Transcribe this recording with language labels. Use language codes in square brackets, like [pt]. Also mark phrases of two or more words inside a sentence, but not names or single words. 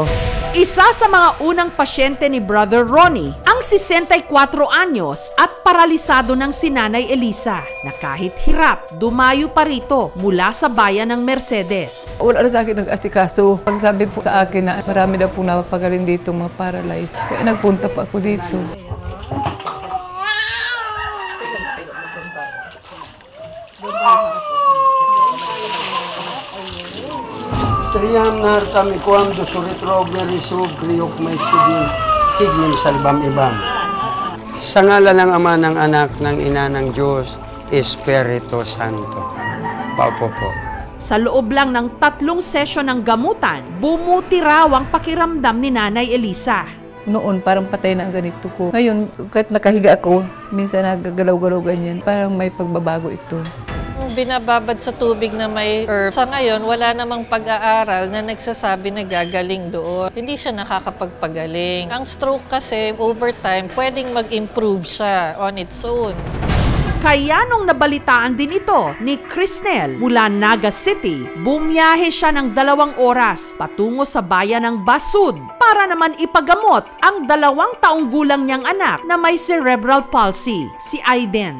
[tl] Isa sa mga unang pasyente ni Brother Ronnie, ang 64 anyos at paralisado ng si Nanay Elisa, na kahit hirap, dumayo pa rito mula sa bayan ng Mercedes. Wala na sa akin nag-asikaso. Pag sabi po sa akin na marami daw po napapagaling dito mga paralyzed, kaya nagpunta pa ako dito. Triyam nartami quando suritroveri subriok may signim salbam ibam. Sa ngalan ng Ama, ng Anak, ng Ina, ng Diyos, Espiritu Santo. Paupo po. Sa loob lang ng 3 sesyon ng gamutan, bumuti raw ang pakiramdam ni Nanay Elisa. Noon, parang patay na ang ganito ko. Ngayon, kahit nakahiga ako, minsan nagagalaw-galaw ganyan. Parang may pagbabago ito. Binababad sa tubig na may herb. Sa ngayon, wala namang pag-aaral na nagsasabi na gagaling doon. Hindi siya nakakapagpagaling. Ang stroke kasi, [en] over time, [tl] pwedeng mag-improve siya [en] on its own. [tl] Kaya nung nabalitaan din ito ni Crisnel mula Naga City, bumiyahe siya ng 2 oras patungo sa bayan ng Basud para naman ipagamot ang 2 taong gulang niyang anak na may [en] cerebral palsy, [tl] si Aiden.